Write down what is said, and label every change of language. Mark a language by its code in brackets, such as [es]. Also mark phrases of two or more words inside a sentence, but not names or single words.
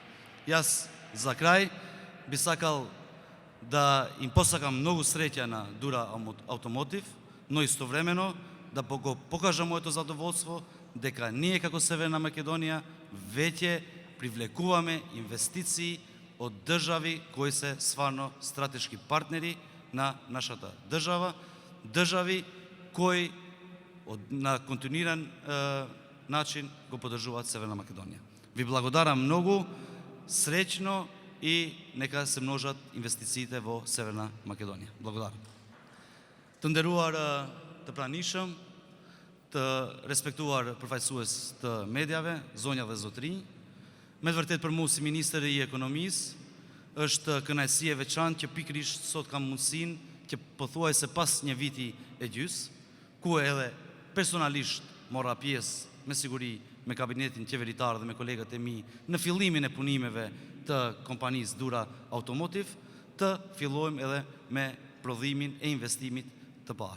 [mk] Јас за крај би сакал да им посакам многу среќа на Дура Автомотив, но истовремено да го покажам моето задоволство дека ние како Северна Македонија веќе привлекуваме инвестиции од држави кои се стварно стратешки партнери на нашата држава, држави кои на континуиран начин го поддржуваат Северна Македонија. Ви благодарам многу, среќно и нека се множат инвестициите во Северна Македонија. Благодарам. [sq] Të nderuar të pranishëm, të respektuar përfaqësues të medjave, zonja dhe zotrinj, me të vërtet për mua si ministër i ekonomisë, është kënaqësi e veçantë që pikërisht sot kam mundësinë që pothuajse pas një viti e gjys, ku edhe personalisht morra pjesë me siguri me kabinetin qeveritar dhe me kolegat e mi në fillimin e punimeve të kompanisë Dura Automotive, të fillojmë edhe me prodhimin e investimit të parë.